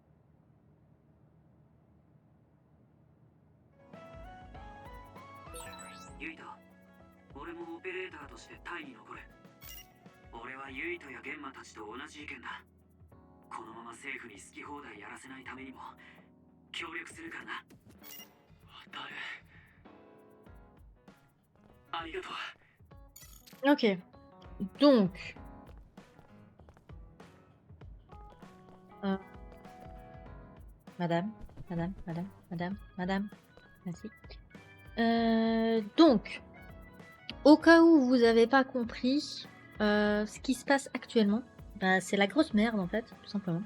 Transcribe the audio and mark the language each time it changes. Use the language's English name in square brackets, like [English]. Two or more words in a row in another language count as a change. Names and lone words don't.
[Japanese] ユイト、俺もオペレーターとして隊に残る。俺はユイトやゲンマたちと同じ意見だ。このまま政府に好き放題やらせないためにも協力するからな。ありがとう。 [French] Ok. Donc. Madame. Merci. Donc, au cas où vous n'avez pas compris ce qui se passe actuellement, bah, c'est la grosse merde en fait, tout simplement.